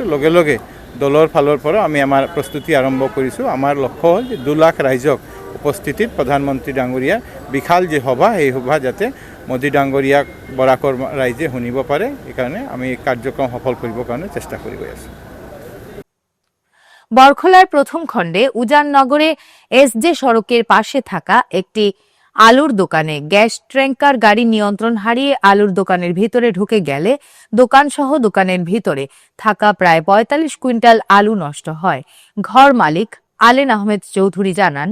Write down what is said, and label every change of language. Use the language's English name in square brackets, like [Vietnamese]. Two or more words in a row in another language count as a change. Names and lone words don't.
[Assamese] লগে লগে দলৰ ফালৰ পৰা আমি আমাৰ প্ৰস্তুতি আৰম্ভ কৰিছোঁ। আমাৰ লক্ষ্য হ'ল যে 2 লাখ ৰাইজক উপস্থিতিত প্ৰধানমন্ত্ৰী ডাঙৰীয়াৰ বিশাল যি সভা, এই সভা যাতে মোদী ডাঙৰীয়াক বৰাকৰ ৰাইজে শুনিব পাৰে, সেইকাৰণে আমি কাৰ্যক্ৰম সফল কৰিবৰ কাৰণে চেষ্টা কৰি গৈ আছোঁ। [Bangla] বরখোলার প্রথম খণ্ডে উজাননগরে এসজে সড়কের পাশে থাকা একটি আলুর দোকানে গ্যাস ট্যাঙ্কার গাড়ি নিয়ন্ত্রণ হারিয়ে আলুর দোকানের ভিতরে ঢুকে গেলে দোকানসহ দোকানের ভিতরে থাকা প্রায় 45 কুইন্টাল আলু নষ্ট হয়। ঘর মালিক আলেন আহমেদ চৌধুরী জানান,